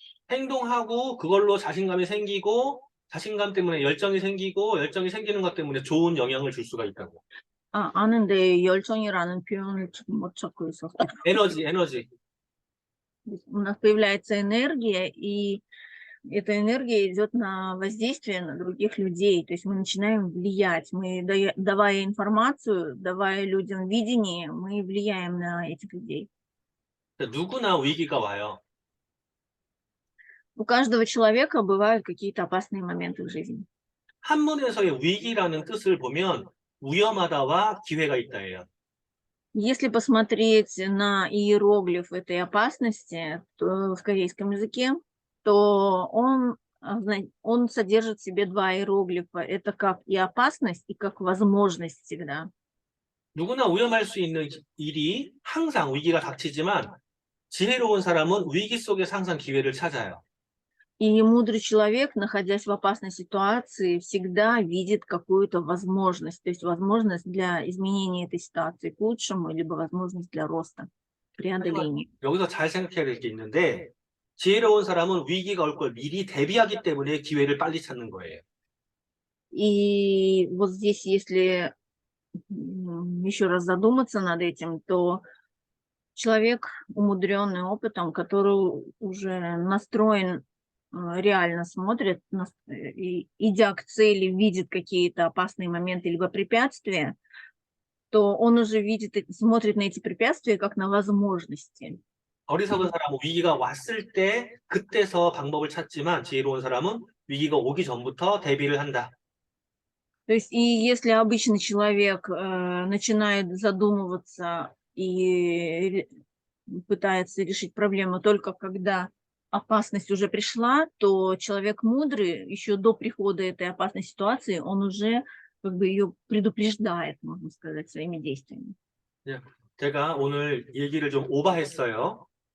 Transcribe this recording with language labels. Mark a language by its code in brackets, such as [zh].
[ko] 행동하고 그걸로 자신감이 생기고 자신감 때문에 열정이 생기고 열정이 생기는 것 때문에 좋은 영향을 줄 수가 있다고. 아는데 열정이라는 표현을 못 찾고 있었어요. 에너지. [ru] У нас появляется энергия, и эта энергия идет на воздействие на других людей. То есть мы начинаем влиять. Мы, давая информацию, давая людям видение, мы влияем на этих людей. [ko] 누구나 위기가 와요. [ru] У каждого человека бывают какие-то опасные моменты в жизни. [ko] 한문에서의 위기라는 뜻을 보면 위험하다와 기회가 있다예요. [ru] Если посмотреть на иероглиф этой опасности, то в корейском языке то он содержит в себе два иероглифа. Это как и опасность, и как возможность всегда. [ko] 누구나 위험할 수 있는 일이 항상 위기가 닥치지만 지혜로운 사람은 위기 속에서 항상 기회를 찾아요. [ru] И мудрый человек, находясь в опасной ситуации, всегда видит какую-то возможность, то есть возможность для изменения этой ситуации к лучшему, либо возможность для роста, [ko] 하지만 [ru] преодоления. [ko] 여기서 잘 생각해야 될 게 있는데 지혜로운 사람은 위기가 올 걸 미리 대비하기 때문에 기회를 빨리 찾는 거예요. [ru] И вот здесь, если еще раз задуматься над этим, то человек, умудренный опытом, который уже настроен, реально смотрит, и, идя к цели, видит какие-то опасные моменты либо препятствия, то он уже видит, смотрит на эти препятствия как на возможности. [ko] 어리석은 사람은 위기가 왔을 때 그때서 방법을 찾지만 지혜로운 사람은 위기가 오기 전부터 대비를 한다. [ru] То есть, и если обычный человек начинает задумываться и пытается решить проблему только когда опасность уже пришла, то человек мудрый еще до прихода этой опасной ситуации, он уже как бы ее предупреждает, можно сказать, своими действиями. [ko] 예, 제가 오늘 얘기를 좀 오버했어요.